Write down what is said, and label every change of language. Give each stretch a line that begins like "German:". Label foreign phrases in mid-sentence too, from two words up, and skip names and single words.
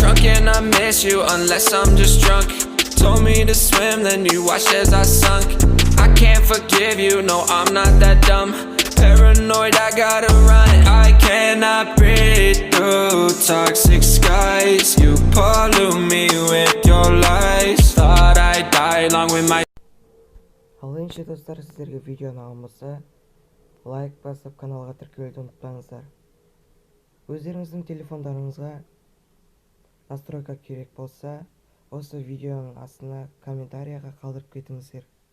English: Drunk and I miss you unless I'm just drunk. Told me to swim, then you watched as I sunk. I can't forgive you, no, I'm not that dumb. Paranoid, I gotta run. I cannot breathe through toxic skies. You pollute me with your lies. Thought I'd die along with my.
Kazakh: Ал енді достар, сіздерге видеоны ұнаса, лайк басып каналға тіркелуді ұмытпаңыздар. Өздеріңіздің телефондарыңызға настройка керек болса, осы видеоның астына комментарияға қалдырып кетіңіздер.